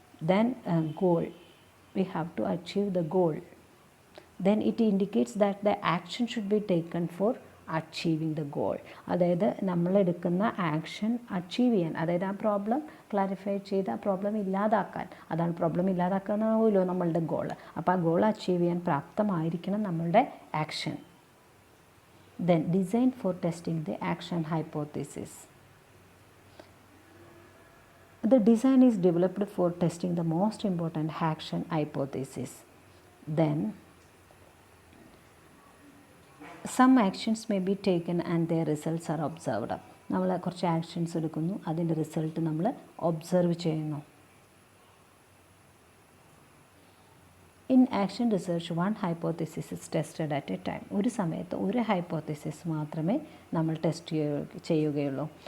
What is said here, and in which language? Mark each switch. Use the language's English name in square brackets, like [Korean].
[English] Then goal, we have to achieve the goal. Then it indicates that the action should be taken for achieving the goal. [Malayalam] അതായത് നമ്മളെടുക്കുന്ന action achieve ചെയ്യാൻ, അതായത് ആ problem clarify ചെയ്ത് ആ problem ഇല്ലാതാക്കാൻ, അതാണ് problem ഇല്ലാതാക്കാനാവുമല്ലോ നമ്മളുടെ ഗോൾ. അപ്പോൾ ആ ഗോൾ അച്ചീവ് ചെയ്യാൻ പ്രാപ്തമായിരിക്കണം നമ്മളുടെ action. [English] Then design for testing the action hypothesis. The design is developed for testing the most important action hypothesis. Then some actions may be taken and their results are observed. [Malayalam] നമ്മൾ കുറച്ച് actions എടുക്കുന്നു, അതിൻ്റെ result നമ്മൾ observe ചെയ്യുന്നു. [English] In action research one hypothesis is tested at a time. [Malayalam] ഒരു സമയത്ത് ഒരു hypothesis മാത്രമേ നമ്മൾ ടെസ്റ്റ് ചെയ്യുകയുള്ളൂ.